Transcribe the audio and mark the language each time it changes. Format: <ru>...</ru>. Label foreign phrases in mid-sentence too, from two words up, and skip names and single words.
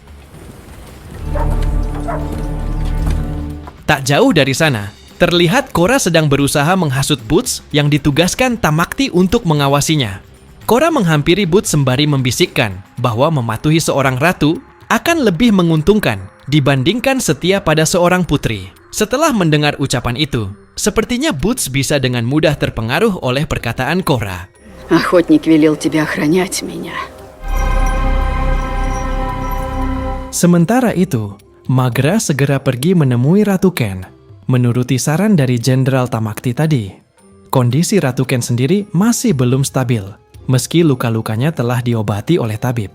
<id>Tak jauh dari sana, terlihat Korra sedang berusaha menghasut Boots yang ditugaskan Tamakti untuk mengawasinya. Korra menghampiri Boots sembari membisikkan bahwa mematuhi seorang ratu akan lebih menguntungkan dibandingkan setia pada seorang putri. Setelah mendengar ucapan itu, sepertinya Boots bisa dengan mudah terpengaruh oleh perkataan Korra.</id> <ru>Охотник велел тебе охранять меня.</ru> <id>Sementara itu, Maghra segera pergi menemui Ratu Ken. Menuruti saran dari Jenderal Tamakti tadi, kondisi Ratu Ken sendiri masih belum stabil, meski luka-lukanya telah diobati oleh tabib.</id>